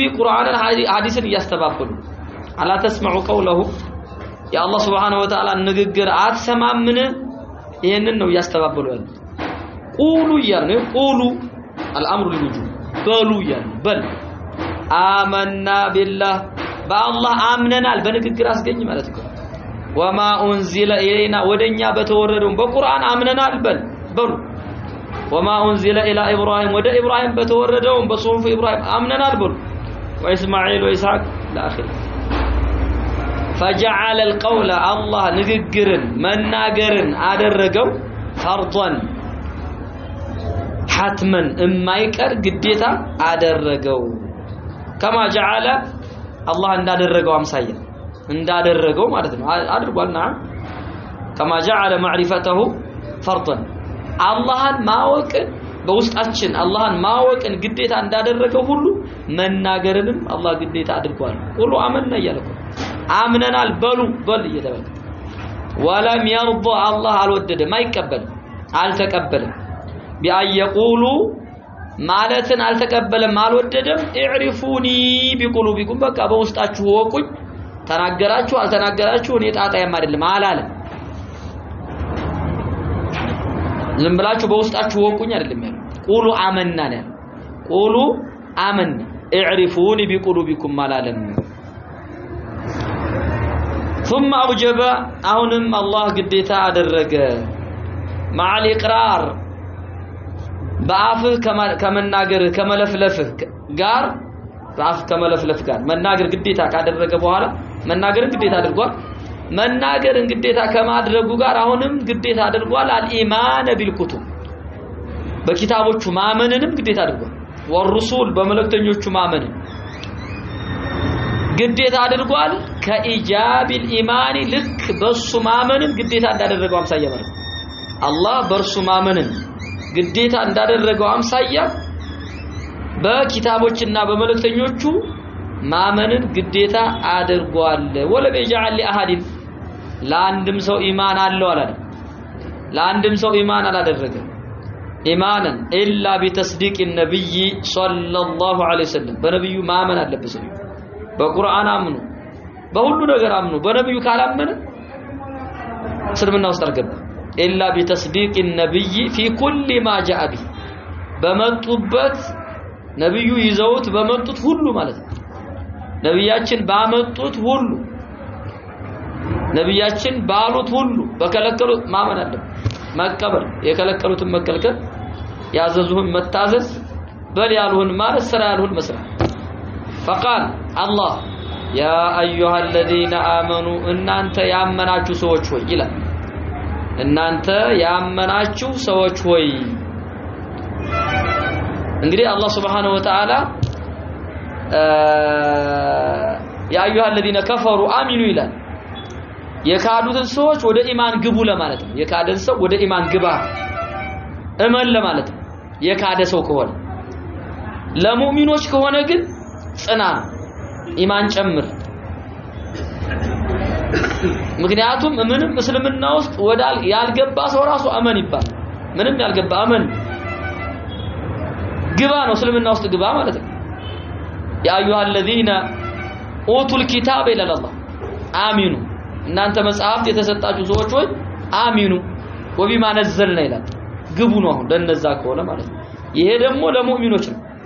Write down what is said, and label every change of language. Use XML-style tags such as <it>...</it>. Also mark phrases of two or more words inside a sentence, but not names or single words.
<ar>قرآن حديثን</ar> <am>እያስተባበሉ</am> <ar>ألا تسمعوا قوله</ar> <am>የአላህ</am> <ar>سبحانه وتعالى</ar> <am>ንግግር አትሰማምን ይሄንን ነው እያስተባበሉ ያሉት ቁሉ ያነ ቁሉ</am> <ar>الامر للوجوب</ar> <am>በሉ ያነ በል</am> <ar>آمنا بالله</ar> <am>በአላህ አምነናል በንግግር አስገኝ ማለት ነው</am> <ar>وما انزل الينا</ar> <am>ወደኛ በተወረደው በቁርአን አምነናል በሉ</am> <ar>وما انزل الى ابراهيم</ar> <am>ወደ ኢብራሂም በተወረደው በሱሁፍ ኢብራሂም አምነናል በሉ</am> <ar>واسماعيل واسحاق لاخر فجعل القول الله</ar> <am>ንግግርን መናገርን አደረገው</am> <ar>ፈርضን حتما</ar> <am>የማይቀር ግዴታ አደረገው</am> <ar>كما جعل الله</ar> <am>እንዳደረገው አምሳያ እንዳደረገው ማለት ነው አድርጓልና</am> <ar>كما جعل معرفته فرضا</ar> <am>አላህን ማወቅ በውስጣችን አላህን ማወቅን ግዴታ እንዳደረገው ሁሉ መናገርንም አላህ ግዴታ አድርጓል ሁሉ አመንና ይያለቁ አምነናል በል እየተባለ</am> <ar>ولم يرضى الله</ar> <am>አልወደደም አይቀበልም አልተቀበለም ቢአይቁሉ ማለትን አልተቀበለም አልወደደም</am> <ar>اعرفوني بقلوبكم</ar> <am>በቃ በውስጣችሁ ወቁኝ ተናገራችሁ አልተናገራችሁ እኔ ጣጣያም አይደለም አላለም ዝም ብላችሁ በውስጣችሁ ወቁኝ አይደለም ያለው</am> <ar>قولوا آمنا</ar> <am>ነው</am> <ar>قولوا آمن اعرفوني بقلوبكم</ar> <am>አላለም</am> <ar>ثم اوجب</ar> <am>አሁንም አላህ ግዴታ አደረገ</am> <ar>مع الاقرار</ar> <am>በአፍህ ከመናገር ከመለፍለፍህ ጋር በአፍ ከመለፍለፍ ጋር መናገር ግዴታ ካደረገ በኋላ መናገርን ግዴታ አድርጓል መናገርን ግዴታ ከማድረጉ ጋር አሁንም ግዴታ አድርጓል</am> <ar>الإيمان بالكتب</ar> <am>በኪታቦቹ ማመንንም ግዴታ አድርጓል ወርሱል በመለክተኞቹ ማመንን ግዴታ አድርጓል</am> <ar>كإيجاب الإيمان</ar> <am>ልክ በሱ ማመንን ግዴታ እንዳደረገው አምሳያ ማለት አላህ በርሱ ማመንን ግዴታ እንዳደረገው አምሳያ በኪታቦችና በመለክተኞቹ ማመንን ግዴታ አድርጓል</am> <ar>ولم يجعل لأحد</ar> <am>ለአንድም ሰው ኢማን አለው አላለ ለአንድም ሰው ኢማን አላደረገም ኢማንን</am> <ar>إلا بتصديق النبي صلى الله عليه وسلم</ar> <am>በነብዩ ማመን አለበት ሰው በቁርአን አምኑ በሁሉ ነገር አምኑ በነብዩ ካላመነ እስልምና ውስጥ አልገባ</am> <ar>إلا بتصديق النبي في كل ما جاء به</ar> <am>በመጡበት ነብዩ ይዘውት በመጡት ሁሉ ማለት ነው ነብያችን ባመጡት ሁሉ ነብያችን ባሉት ሁሉ በከለከሉት ማመን አለ መቀበል የከለከሉትን መከልከል ያዘዙን መታዘዝ በል ያሉን ማለት ስራ ያሉን መስራት</am> <ar>فقال الله يا ايها الذين امنوا</ar> <am>እናንተ ያመናችሁ ሰዎች ሆይ ይላል እናንተ ያመናችሁ ሰዎች ሆይ እንግዲህ አላህ</am> <ar>سبحانه وتعالى يا ايها الذين كفروا امنوا</ar> <am>ይላል የካዱትን ሰዎች ወደ ኢማን ግቡ ለማለት ነው የካደን ሰው ወደ ኢማን ግባ እመን ለማለት ነው የካደ ሰው ከሆነ ለሙእሚኖች ከሆነ ግን ጽና ኢማን ጨምር ምክንያቱም ምንም እስልምና ውስጥ ወዳል ያልገባ ሰው ራሱ አመን ይባል ምንም ያልገባ አመን ግባ ነው እስልምና ውስጥ ግባ ማለት ነው</am> <ar>يا أيها الذين أوتوا الكتاب الى الله امنوا</ar> <am>እናንተ መጽሐፍት የተሰጣችሁ ሰዎች ሆይ</am> <ar>آمنوا وبما نزلنا</ar> <am>ይላል ግቡ ነው ለነዛ ከሆነ ማለት ነው ይሄ ደግሞ ለሙእሚኖች ነው</am>